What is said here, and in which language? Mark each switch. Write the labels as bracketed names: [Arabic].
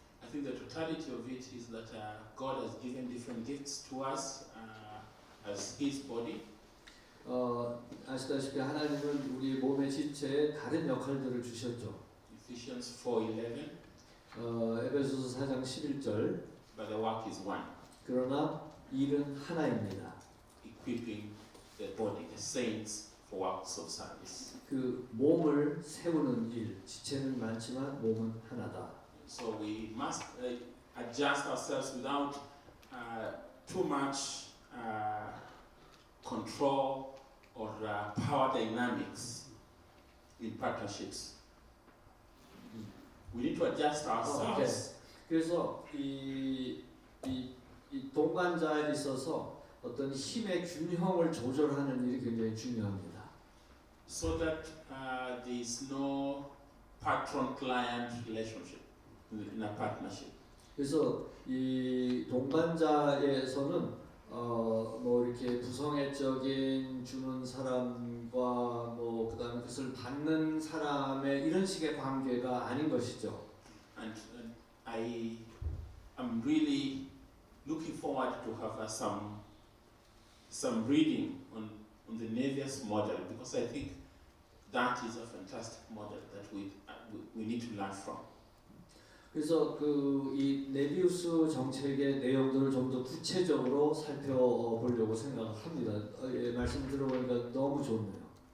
[English] I think the totality of it is that God has given different gifts to us as His body. [Korean] 아시다시피 하나님은 우리 몸의 지체에 다른 역할들을 주셨죠. [English] Ephesians 4:11. [Korean] 에베소서 4장 11절. [English] But the work is one. [Korean] 그러나 일은 하나입니다. [English] Equipping the body, the saints, for works of service. [Korean] 그 몸을 세우는 일, 지체는 많지만 몸은 하나다. [English] So we must adjust ourselves without too much control or power dynamics in partnerships. We need to adjust ourselves. [Korean] 그래서 이 동반자에 있어서 어떤 힘의 균형을 조절하는 일이 굉장히 중요합니다. [English] So that there is no patron-client relationship in a partnership. [Korean] 그래서 이 동반자에서는 뭐 이렇게 부성애적인 주는 사람과 뭐 그다음에 그것을 받는 사람의 이런 식의 관계가 아닌 것이죠. [English] And I am really looking forward to have some reading on the Nevius model because I think that is a fantastic model that we need to learn from. [Korean] 그래서 이 네비우스 정책의 내용들을 좀 더 구체적으로 살펴보려고 생각합니다. 말씀 들어보니까 너무 좋네요.